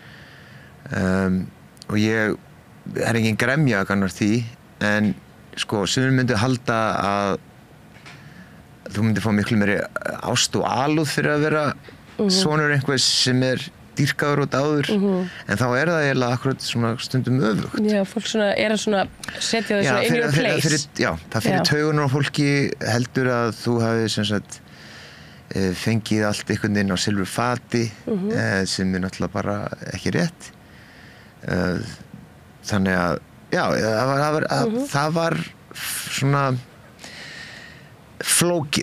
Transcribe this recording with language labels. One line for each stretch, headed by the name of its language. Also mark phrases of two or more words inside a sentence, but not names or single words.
Icelandic: Og ég er engin gremja gagnvart því, en sko, sumir myndu halda að þú myndir fá miklu meiri ást og alúð fyrir að vera sonur einhvers sem dýrkaður og dáður, en þá það eiginlega akkurat svona stundum öfugt. Já, fólk svona að setja þau svona
English: in your place.
Icelandic: Já, það fyrir taugunar á fólki heldur að þú hafi sem sagt fengið allt einhvern veginn á silfurfati, sem náttúrulega bara ekki rétt. Þannig að, já, það var svona flókið.